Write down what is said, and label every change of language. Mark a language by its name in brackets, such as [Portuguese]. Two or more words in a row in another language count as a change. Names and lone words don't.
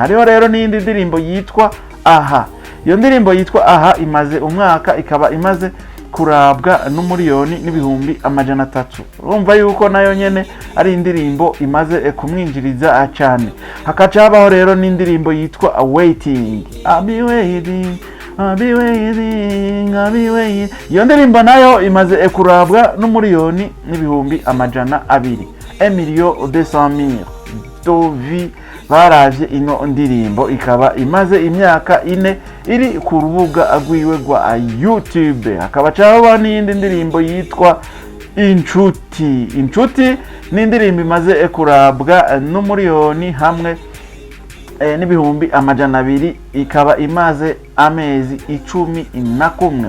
[Rundi] Hariho rero n'indi ndirimbo yitwa Aha. Iyo ndirimbo yitwa Aha imaze umwaka, ikaba imaze kurabwa n'umuriyoni n'ibihumbi amajana 3. Urumva yuko nayo nyene ari indirimbo imaze kumwinjiriza cyane. Hakaca habaho rero n'indirimbo yitwa Waiting. [English] I'll be waiting, I'll be waiting, I'll be waiting. [Rundi] Iyo ndirimbo nayo imaze kurabwa n'umuriyoni n'ibihumbi amajana 2. 1,200,000 dovi baravye ino ndirimbo. Ikaba imaze imyaka 4 iri ku rubuga gwiwe rwa YouTube. Hakaba caho n'indi ndirimbo yitwa Inshuti ni indirimbo imaze kurabwa n'umuriyoni hamwe n'ibihumbi amajana abiri, ikaba imaze amezi 11.